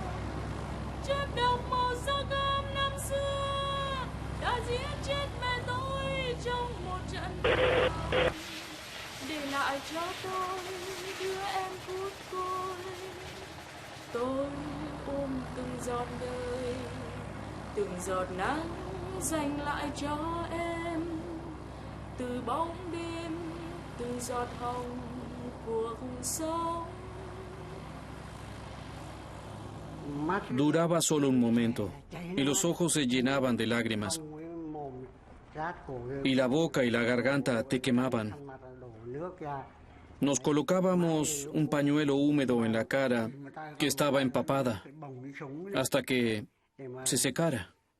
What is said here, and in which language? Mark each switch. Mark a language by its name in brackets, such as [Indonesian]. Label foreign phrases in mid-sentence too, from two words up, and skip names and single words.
[Vietnamese] Chất độc màu da cam năm xưa đã giết chết mẹ tôi trong một trận đau, để lại cho tôi đứa em phút côi. Tôi ôm từng giọt đời, từng giọt nắng dành lại cho em, từ bóng đêm, từ giọt hồng cuộc sống. [Spanish] Duraba solo un momento, y los ojos se llenaban de lágrimas, y la boca y la garganta te quemaban. Nos colocábamos un pañuelo húmedo en la cara que estaba empapada, hasta que se secara.